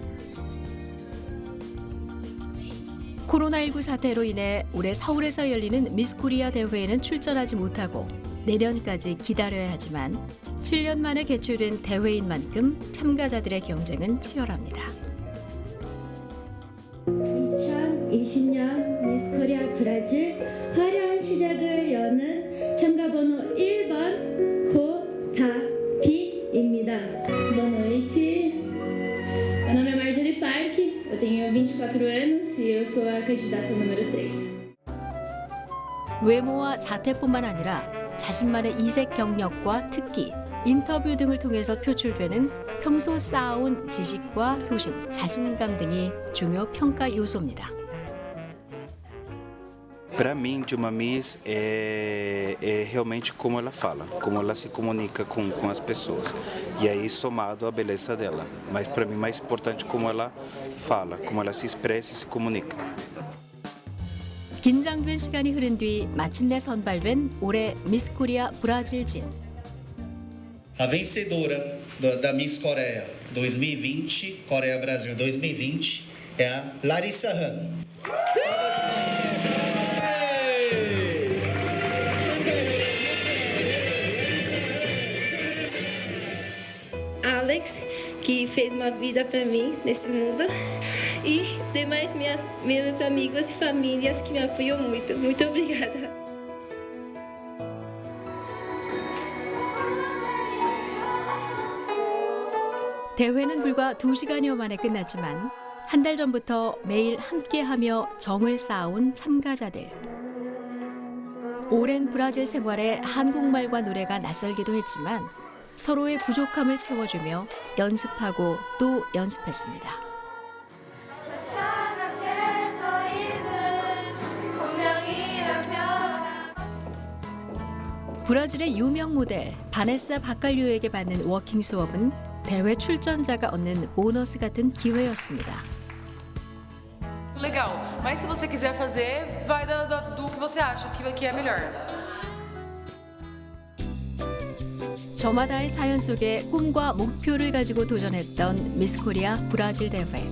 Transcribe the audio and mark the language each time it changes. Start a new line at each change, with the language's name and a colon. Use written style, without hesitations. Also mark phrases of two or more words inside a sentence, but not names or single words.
Korean: 코로나19 사태로 인해 올해 서울에서 열리는 미스 코리아 대회에는 출전하지 못하고 내년까지 기다려야 하지만 7년 만에 개최된 대회인 만큼 참가자들의 경쟁은 치열합니다. 2020년 미스 코리아 브라질 화려한 시작을 여는 참가번호 1번 고다비입니다.
Portuguese: Boa noite. Meu nome é Marjorie Park, eu tenho 24 anos e eu sou a candidata número 3.
Korean: 외모와 자태뿐만 아니라 자신만의 이색 경력과 특기, 인터뷰 등을 통해서 표출되는 평소 쌓아온 지식과 소신, 자신감 등이 중요 평가 요소입니다.
Portuguese: Para mim, de uma Miss é realmente como ela fala, como ela se comunica com as pessoas. E aí somado à beleza dela. Mas para mim mais importante como ela fala, como ela se expressa e se comunica.
Korean: 긴장된 시간이 흐른 뒤 마침내 선발된 올해 미스 코리아 브라질진.
Portuguese: A vencedora da Miss Coreia 2020, Coreia Brasil 2020, é a Larissa Han. Alex, que fez uma vida para mim nesse mundo, e demais meus amigos e famílias que me apoiam muito. Muito obrigada.
Korean: 대회는 불과 2시간여 만에 끝났지만 한 달 전부터 매일 함께하며 정을 쌓아온 참가자들. 오랜 브라질 생활에 한국말과 노래가 낯설기도 했지만 서로의 부족함을 채워주며 연습하고 또 연습했습니다. 브라질의 유명 모델 바네사 바칼류에게 받는 워킹 수업은 대회 출전자가 얻는 보너스 같은 기회였습니다.
Portuguese: Legal, mas se você quiser fazer, vai do que você acha que é melhor.
Korean: 저마다의 사연 속에 꿈과 목표를 가지고 도전했던 미스 코리아 브라질 대회.